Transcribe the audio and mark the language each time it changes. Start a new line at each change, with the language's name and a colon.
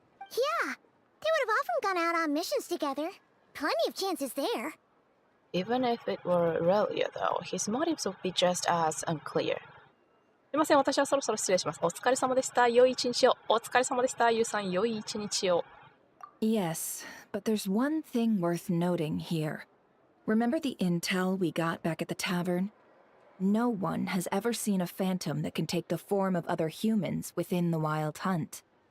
English: Yeah, they would have often gone out on missions together. Plenty of chances there. Even if it were Aurelia, though, his motives would be just as unclear.
Japanese: すいません、私はそろそろ失礼します。お疲れ様でした。良い一日を。お疲れ様でした。ゆうさん、良い一日を。
English: Yes, but there's one thing worth noting here. Remember the intel we got back at the tavern? No one has ever seen a phantom that can take the form of other humans within the Wild Hunt.